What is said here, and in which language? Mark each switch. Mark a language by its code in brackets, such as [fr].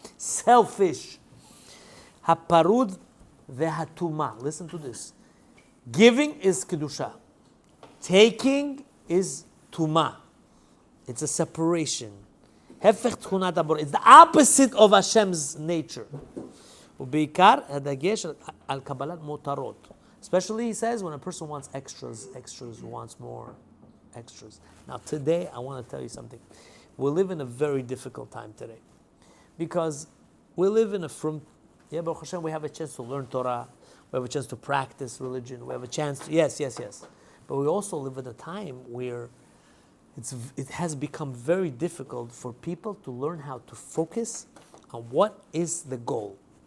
[en] Selfish. [he] Haparud vehatuma. [en] Listen to this. Giving is kedusha. Taking is tuma. It's a separation. [he] Hefech tchunat abor. [en] It's the opposite of Hashem's nature. [he] ובעיקר הדגש על קבלת מותרות. [en] Especially, he says, when a person wants extras, wants more extras. Now, today, I want to tell you something. We live in a very difficult time today. Because we live in Baruch Hashem, we have a chance to learn Torah. We have a chance to practice religion. We have a chance to, yes. But we also live in a time where it has become very difficult for people to learn how to focus on what is the goal.